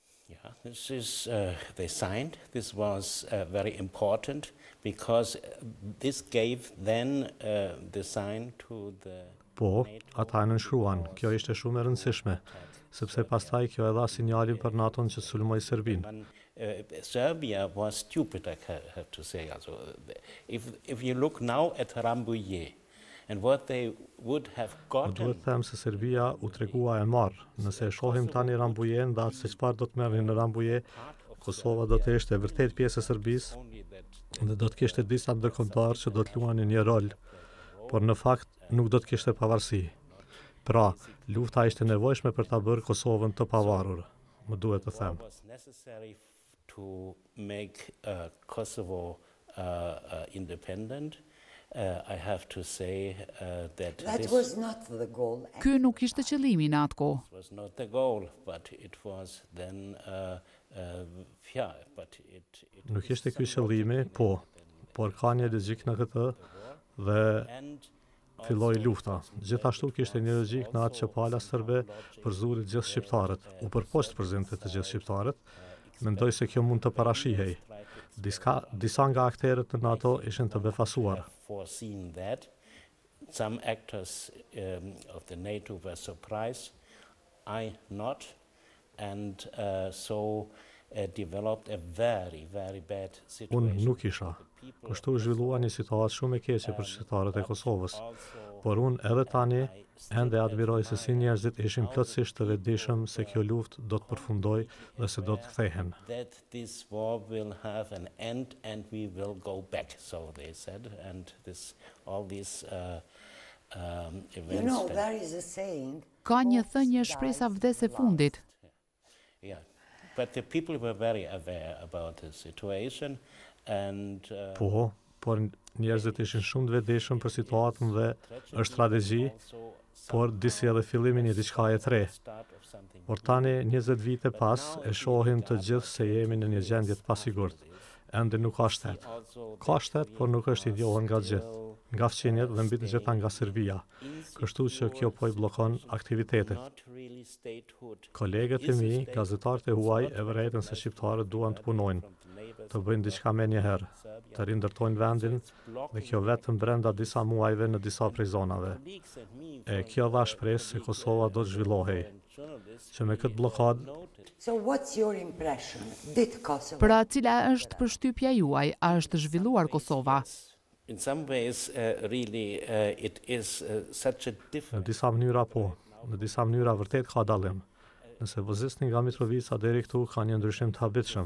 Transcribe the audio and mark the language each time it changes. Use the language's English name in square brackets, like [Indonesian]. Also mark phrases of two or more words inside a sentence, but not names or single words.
[English] Yeah, this is, they signed. This was very important because this gave then the sign to the [Albanian] Po, ata e nënshkruan, kjo ishte shumë e rëndësishme, sepse pastaj kjo e dha sinjalin për NATO-n që sulmoi Serbinë. [English] Serbia was stupid, I have to say. Also, if you look now at Rambujesë and what they would have gotten. [Albanian] Duhet them se Serbia u tregua e marr. Nëse e shohim tani Rambujesën, dahet se çfarë do të merrnin në Rambujë, Kosova do të ishte vërtet pjesë e Serbisë dhe do të kishte disa ndërkombëtar që do të luanin një rol, por në fakt nuk do të kishte pavarësi. Pra, lufta ishte nevojshme për ta bërë Kosovën të pavarur, më duhet të them. [English] To make Kosovo independent, I have to say that was not the goal. [Albanian] Ky nuk ishte qëllimi në atë kohë. [English] It was not the goal, but it was then yeah, but it [Albanian] Nuk ishte ky qëllimi, por ka një logjik në këtë dhe filloi lufta. Gjithashtu kishte një logjik në atë që pala serbe përzuri gjithë shqiptarët, u përpoqët përzimte të gjithë shqiptarët. Mendoj se kjo mund të parashihej. Disa nga akterët të NATO ishin të befasuar. [English] Some actors of the NATO were surprised, I not, and so developed a very, very bad situation. [Albanian] Unë nuk isha. Kështu zhvillua një situatë shumë e keqe për qytetarët e Kosovës. Por unë edhe tani ende admiroj se si njerëzit ishin plotësisht të vetëdijshëm se kjo luftë do të përfundojë dhe se do të kthehen. [English] That this war will have an end and we will go back, so they said, and all these events. You know, there is a saying. [Albanian] Ka një thënie shpresa vdes e fundit. [English] Yeah, but the people were very aware about the situation and. [Albanian] Por njerëzit ishin shumë të vetëdijshëm për situatën dhe është strategji, por disi edhe fillimin një diçkaje të re. Por tani 20 vite pas e shohim të gjithë se jemi në një gjendje të pasigurt. Ende nuk ka shtet. Ka shtet, por nuk është i njohur nga gjithë, nga fqinjet dhe mbi të gjitha nga Serbia. Kështu që kjo po i bllokon aktivitetet. Kolegët e mi, gazetarët e huaj e vërejtën se shqiptarët duan të punojnë, të bëjnë diçka me njëherë, të rindërtojnë vendin dhe kjo vetëm brenda disa muajve në disa prej zonave. E kjo dha shpresë se Kosova do të zhvillohej. Që me këtë blokadë. [English] So what's your impression? Did Kosovo? [Albanian] Pra cila është përshtypja juaj, a është zhvilluar Kosova? [English] In some ways, really, it is such a different. [Albanian] Në disa mënyra po, në disa mënyra vërtet ka dallim. Nëse vozisni nga Mitrovica deri këtu ka një ndryshim të habitshëm.